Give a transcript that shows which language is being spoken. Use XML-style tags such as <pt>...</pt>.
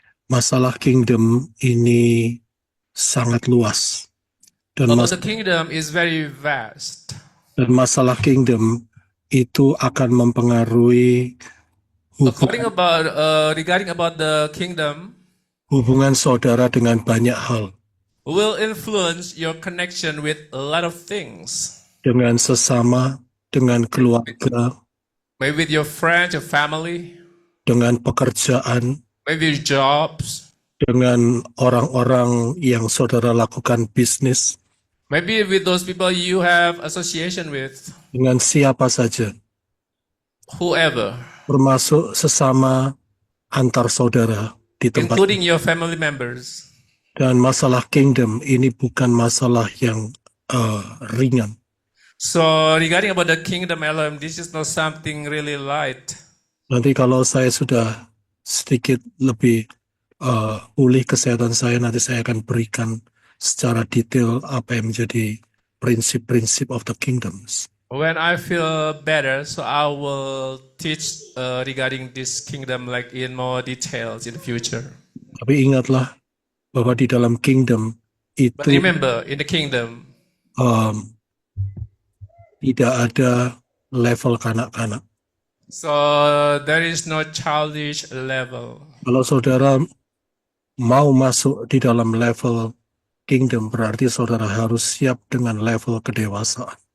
<id>Masalah kingdom ini sangat luas.</id> <en>Although the kingdom is very vast.</en> <id>Dan masalah kingdom itu akan mempengaruhi</id> <en>Regarding about the kingdom,</en> <id>hubungan saudara dengan banyak hal.</id> <en>will influence your connection with a lot of things.</en> <id>Dengan sesama, dengan keluarga,</id> <en>Maybe with your friends, your family,</en> <id>dengan pekerjaan,</id> <en>maybe your jobs,</en> <id>dengan orang-orang yang saudara lakukan bisnis,</id> <en>maybe with those people you have association with,</en> <id>dengan siapa saja,</id> <en>whoever,</en> <id>termasuk sesama antar saudara di tempat.</id> <en>including your family members.</en> <id>Dan masalah kingdom ini bukan masalah yang ringan.</id> <en>So regarding about the kingdom Elohim, this is not something really light.</en> <id>Nanti kalau saya sudah sedikit lebih pulih kesehatan saya, nanti saya akan berikan secara detail apa yang menjadi prinsip-prinsip</id> <en>of the kingdoms. When I feel better, so I will teach regarding this kingdom like in more details in the future.</en> <id>Tapi ingatlah bahwa di dalam kingdom</id> <en>But</en> <id>itu</id> <en>remember, in the kingdom,</en> <id>tidak ada level kanak-kanak.</id> <en>so there is no childish level.</en> <id>Kalau saudara mau masuk di dalam level kingdom, berarti saudara harus siap dengan level kedewasaan.</id>